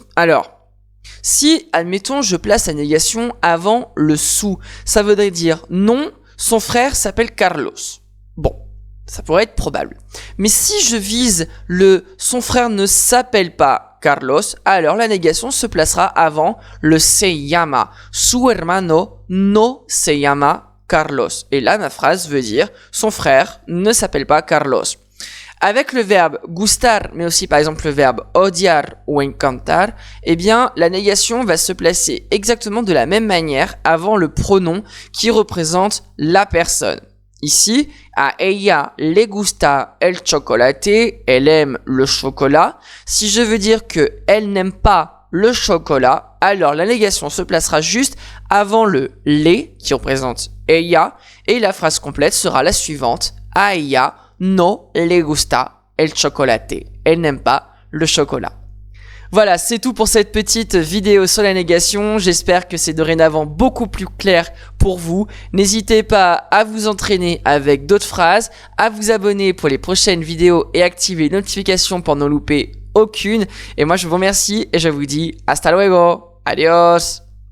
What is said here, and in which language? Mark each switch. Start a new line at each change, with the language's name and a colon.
French: Alors, si, admettons, je place la négation avant le su, ça voudrait dire non, son frère s'appelle Carlos. Bon, ça pourrait être probable. Mais si je vise le son frère ne s'appelle pas Carlos, alors la négation se placera avant le se llama.
Spanish: Su hermano no se llama Carlos.
French: Et là, ma phrase veut dire son frère ne s'appelle pas Carlos. Avec le verbe gustar, mais aussi par exemple le verbe odiar ou encantar, eh bien, la négation va se placer exactement de la même manière avant le pronom qui représente la personne. Ici,
Spanish: a ella le gusta el chocolate,
French: elle aime le chocolat. Si je veux dire que elle n'aime pas le chocolat, alors la négation se placera juste avant le le qui représente ella et la phrase complète sera la suivante.
Spanish: A ella no le gusta el chocolate.
French: Elle n'aime pas le chocolat. Voilà, c'est tout pour cette petite vidéo sur la négation. J'espère que c'est dorénavant beaucoup plus clair pour vous. N'hésitez pas à vous entraîner avec d'autres phrases, à vous abonner pour les prochaines vidéos et activer les notifications pour n'en louper aucune. Et moi, je vous remercie et je vous dis
Spanish: hasta luego. Adios.